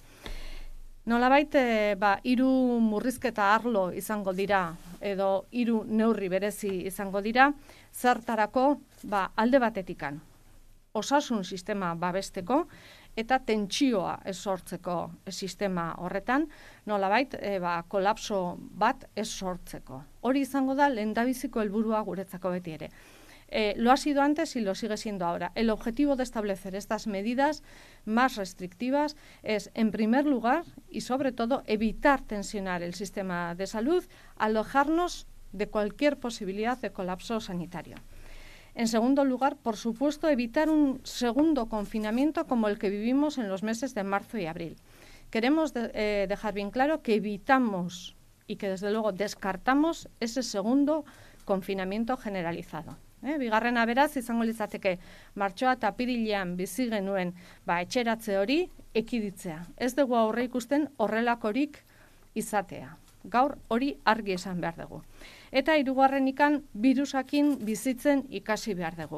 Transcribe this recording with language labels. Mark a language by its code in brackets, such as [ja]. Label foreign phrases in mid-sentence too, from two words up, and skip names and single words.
[eu] Nolabait, 3 murrizketa arlo izango dira edo 3 neurri berezi izango dira, zertarako alde batetikan osasun sistema babesteko eta tentsioa ez sortzeko sistema horretan, nolabait, kolapso bat ez sortzeko. Hori izango da lehendabiziko helburua guretzako beti ere. [es] Lo ha sido antes y lo sigue siendo ahora. El objetivo de establecer estas medidas más restrictivas es, en primer lugar, y sobre todo, evitar tensionar el sistema de salud, alejarnos de cualquier posibilidad de colapso sanitario. En segundo lugar, por supuesto, evitar un segundo confinamiento como el que vivimos en los meses de marzo y abril. Queremos dejar bien claro que evitamos y que desde luego descartamos ese segundo confinamiento generalizado. [eu] Bigarrena beraz, izango litzateke martxoa eta apirilean bizi genuen etxeratze hori ekiditzea. Ez dugu aurre ikusten horrelakorik izatea. Gaur hori argi esan behar dugu. Eta hirugarrenikan birusakin bizitzen ikasi behar dugu.